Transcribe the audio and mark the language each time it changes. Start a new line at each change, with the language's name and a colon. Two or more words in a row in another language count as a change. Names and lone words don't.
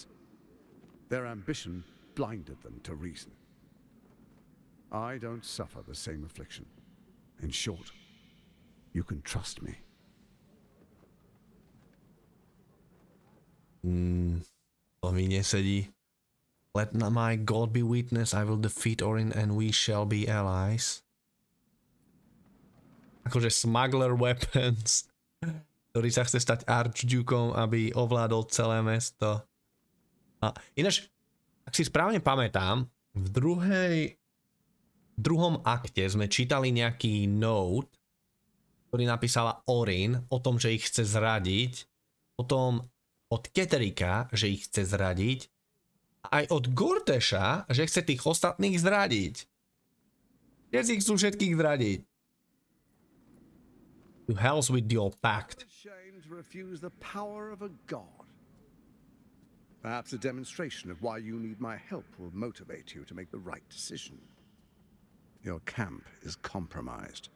English: Their ambition blinded them to reason. I don't suffer the same affliction. In short, you can trust me.
Slovak: To mi nesedí.
English: Let my God be witness, I will defeat Orin and we shall be allies.
Slovak: Akože
English: smuggler weapons,
Slovak: ktorý sa chce stať archdukom, aby ovládol celé mesto. A ináč, ak si správne pamätám, v druhom akte sme čítali nejaký note, ktorý napísala Orin o tom, že ich chce zradiť, potom od Kettericka, že ich chce zradiť, a aj od Gortasha, že chce tých ostatných zradiť. Všetci chcú všetkých zradiť.
English: To hell with your pact. Ashamed to refuse the power of a god. Perhaps a demonstration of why you need my help will motivate you to make the right decision. Your camp is compromised.